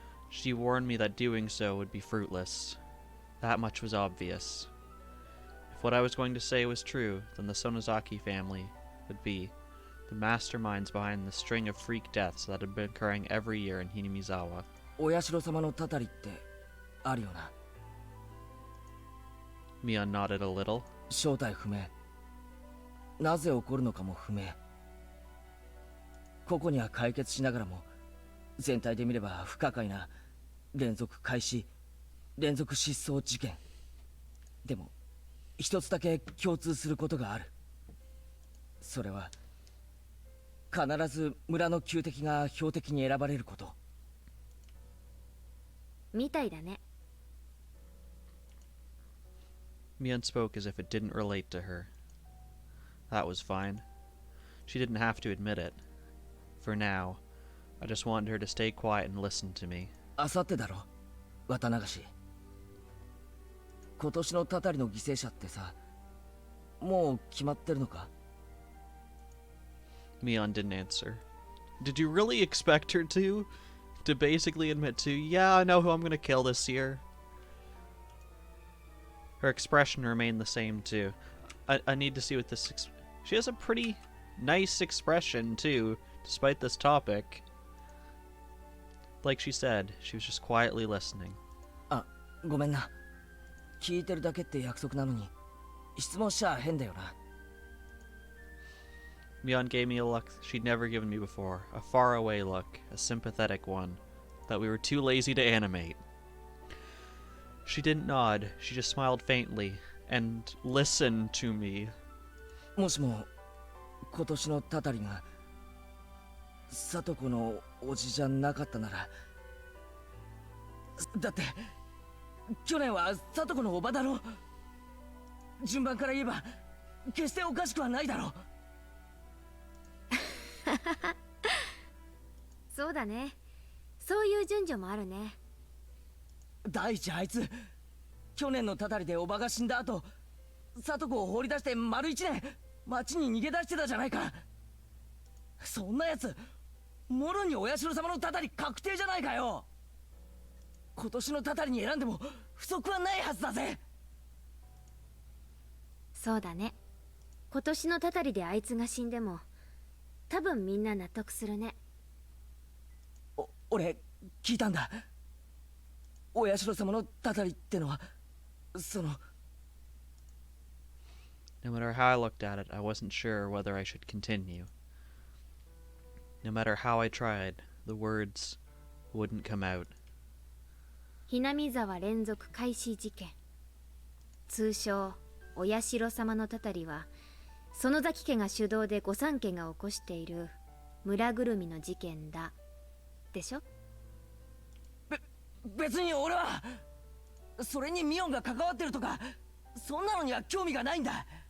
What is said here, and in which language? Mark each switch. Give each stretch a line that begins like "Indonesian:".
English: She warned me that doing so would be fruitless. That much was obvious. If what I was going to say was true, then the Sonozaki family would be the masterminds behind the string of freak deaths that had been occurring every year in Hinamizawa.
Japanese: お社様のたたりってあるよな。
English: Mion nodded a little.
Japanese: 正体不明。なぜ起こるのかも不明。個々には解決しながらも全体で見れば不可解な連続開始連続失踪事件。でも一つだけ共通することがある。それは必ず村の旧敵が標的に選ばれること。みたいだね。
English: Mion spoke as if it didn't relate to her. That was fine. She didn't have to admit it. For now, I just wanted her to stay quiet and listen to me.
Japanese: あさってだろ、綿流し。今年のたたりの犠牲者ってさ、もう決まってるのか？
English: Mion didn't answer. Did you really expect her to? To basically admit to, yeah, I know who I'm gonna kill this year? Her expression remained the same, too. I need to see what this... She has a pretty nice expression, too, despite this topic. Like she said, she was just quietly listening.
Japanese: あ、ごめんな。聞いてるだけって約束なのに、質問しちゃ変だよな。
English: Mion gave me a look she'd never given me before, a faraway look, a sympathetic one, that we were too lazy to animate. She didn't nod, she just smiled faintly, and listened to me.
Japanese: もしも今年のたたりが里子のおじじゃなかったなら、だって去年は里子のおばだろ。順番から言えば決しておかしくはないだろう。そうだね。そういう順序もあるね。第一あいつ去年のたたりでおばが死んだ後、里子を放り出して丸1年町に逃げ出してたじゃないか。そんなやつもろにお社様のたたり確定じゃないかよ。今年のたたりに選んでも不足はないはずだぜ。そうだね。今年のたたりであいつが死んでも多分みんな納得するね。俺聞いたんだ。お社様のたたりってのはその。
English: No matter how I looked at it, I wasn't sure whether I should continue. No matter how I tried, the words wouldn't come out.
Japanese: ひなみ沢連続開始事件、通称お社様のたたりは、園崎家が主導で御三家が起こしている村ぐるみの事件だでしょ。別に俺はそれにミオンが関わってるとかそんなのには興味がないんだ。